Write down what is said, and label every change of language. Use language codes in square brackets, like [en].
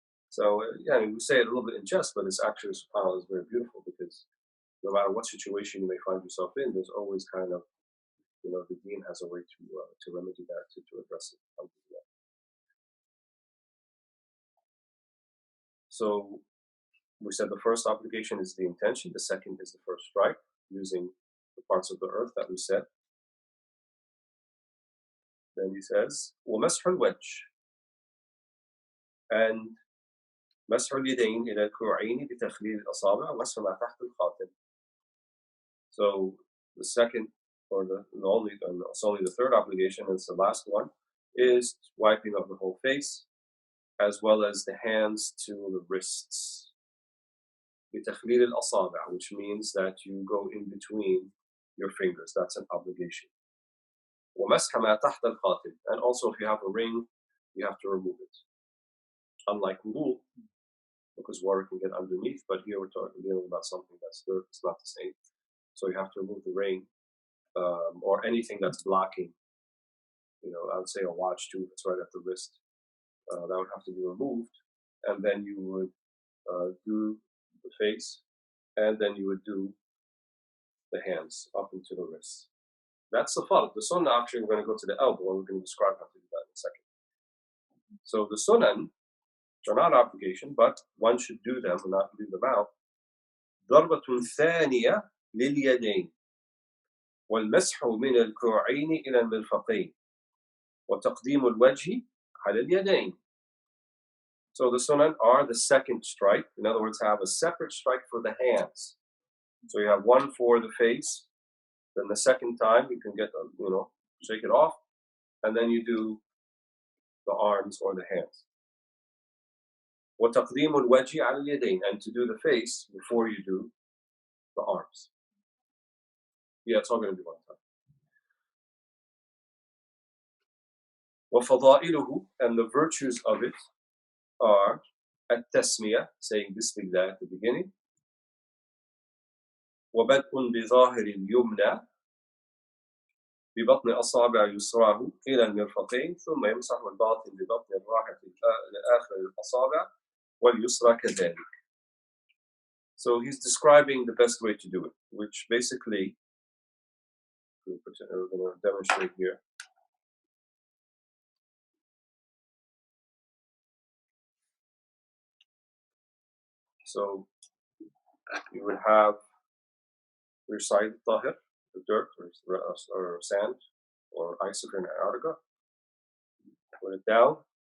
[en] So, we say it a little bit in jest, but it's actually, subhanAllah, is very beautiful, because no matter what situation you may find yourself in, there's always kind of, the deen has a way to remedy that, to address it. So, we said the first obligation is the intention, the second is the first strike, using the parts of the earth that we said. Then he says, [ar] وَمَسْحُ الْوَجْهِ, and مسح اليدين إلى الكوعين بتخليل الأصابع ومسح ما تحت الخاتم. [en] So the second, or it's only the third obligation, and it's the last one, is wiping of the whole face, as well as the hands to the wrists. [ar] بتخليل الأصابع, [en] which means that you go in between your fingers. That's an obligation. [ar] ومسح ما تحت الخاتم, [en] and also if you have a ring, you have to remove it. unlike wudu, because water can get underneath, but here we're dealing about something that's dirt, it's not the same. So you have to remove the ring, or anything that's blocking, I would say a watch too, that's right at the wrist. That would have to be removed, and then you would do the face, and then you would do the hands up into the wrists. That's the fard. The sunnah, actually, we're going to go to the elbow, and we're going to describe how to do that in a second. So the sunan, which are not obligation, but one should do them and not leave them out. [ar] ضربة ثانية لليدين والمسح من الكوعين إلى المرفقين وتقديم الوجه على اليدين. [en] So the sunan are the second strike. In other words, have a separate strike for the hands. So you have one for the face, then the second time you can get, shake it off, and then you do the arms or the hands. [ar] وتقديم الوجه على اليدين, [en] and to do the face before you do the arms. Yeah, it's all going to be one time. [ar] وفضائله, [en] and the virtues of it are التسمية, saying Bismillah at the beginning. [ar] وبدء بظاهر اليمنى ببطن أصابع يسراه إلى المرفقين ثم يمسح الباطن ببطن الراحة لآخر الأصابع واليسرى كذلك. [en] So he's describing the best way to do it, which basically we're going to demonstrate here. So you would have your side tahir, the dirt or sand or ice if you're in Antarctica. Put it down.